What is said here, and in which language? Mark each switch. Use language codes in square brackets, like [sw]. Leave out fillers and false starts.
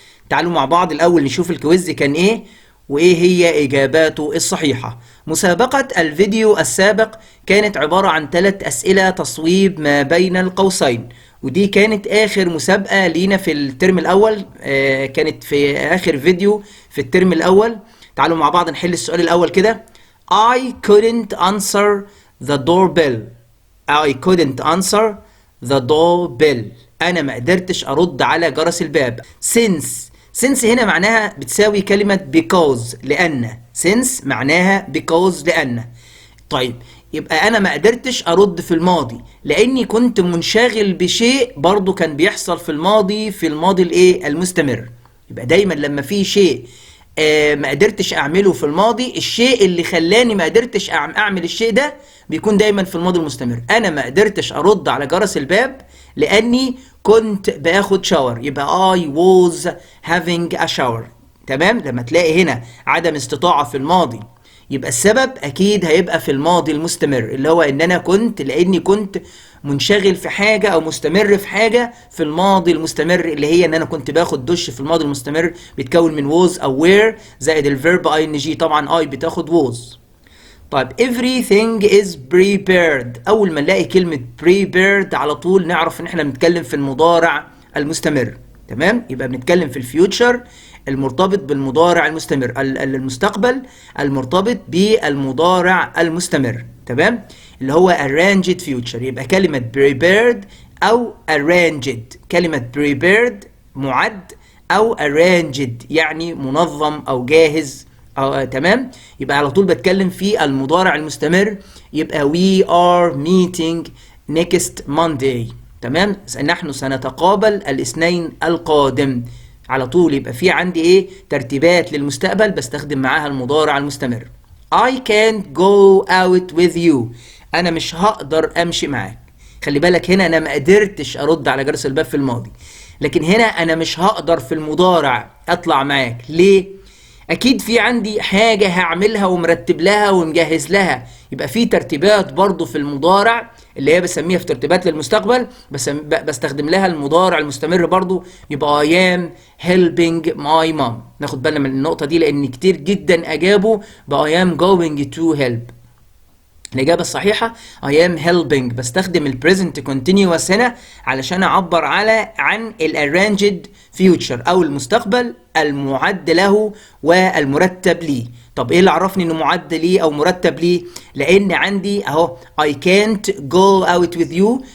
[ar] تعالوا مع بعض الأول نشوف الكويز كان إيه وإيه هي إجاباته الصحيحة. مسابقة الفيديو السابق كانت عبارة عن 3 أسئلة تصويب ما بين القوسين، ودي كانت آخر مسابقة لينا في الترم الأول. كانت في آخر فيديو في الترم الأول. تعالوا مع بعض نحل السؤال الأول كده. [en] I couldn't answer the doorbell. I couldn't answer the doorbell. [ar] أنا ما قدرتش أرد على جرس الباب. since هنا معناها بتساوي كلمة because لأن. since معناها because لأن. طيب يبقى أنا ما قدرتش أرد في الماضي لأني كنت منشغل بشيء برضو كان بيحصل في الماضي، في الماضي الإيه؟ المستمر. يبقى دايما لما في شيء ما قدرتش أعمله في الماضي، الشيء اللي خلاني ما قدرتش أعمل الشيء ده بيكون دايما في الماضي المستمر. أنا ما قدرتش أرد على جرس الباب لأني كنت باخد شاور، يبقى [en] I was having a shower. [ar] تمام؟ لما تلاقي هنا عدم استطاعة في الماضي يبقى السبب أكيد هيبقى في الماضي المستمر، اللي هو إن أنا لأني كنت منشغل في حاجة أو مستمر في حاجة في الماضي المستمر، اللي هي إن أنا كنت باخد دش في الماضي المستمر، بيتكون من was أو were زائد الفيرب ing. طبعا I بتاخد was. طيب [en] everything is prepared. [ar] أول ما نلاقي كلمة prepared على طول نعرف إن إحنا بنتكلم في المضارع المستمر. تمام؟ يبقى بنتكلم في الفيوتشر المرتبط بالمضارع المستمر، المستقبل المرتبط بالمضارع المستمر. تمام؟ اللي هو arranged future. يبقى كلمة prepared أو arranged. كلمة prepared معد، أو arranged يعني منظم أو جاهز. تمام؟ يبقى على طول بتكلم في المضارع المستمر. يبقى [en] we are meeting next Monday. [ar] تمام؟ نحن سنتقابل الاثنين القادم. على طول يبقى في عندي ايه؟ ترتيبات للمستقبل بستخدم معاها المضارع المستمر. [en] I can't go out with you. [ar] انا مش هقدر امشي معاك. خلي بالك هنا انا ما قدرتش ارد على جرس الباب في الماضي، لكن هنا انا مش هقدر في المضارع اطلع معاك. ليه؟ اكيد في عندي حاجة هعملها ومرتب لها ومجهز لها. يبقى في ترتيبات برضو في المضارع اللي هي بسميها في ترتيبات للمستقبل، بستخدم لها المضارع المستمر برضو. يبقى [en] I am helping my mom. [ar] ناخد بالنا من النقطة دي لان كتير جدا اجابوا ب [en] I am going to help. [ar] الإجابة الصحيحة [en] I am helping. [ar] بستخدم ال present continuous هنا علشان أعبر عن ال arranged future أو المستقبل المعد له والمرتب ليه. طب إيه اللي عرفني إنه معد ليه أو مرتب ليه؟ لأن عندي أهو [en] I can't go out with you.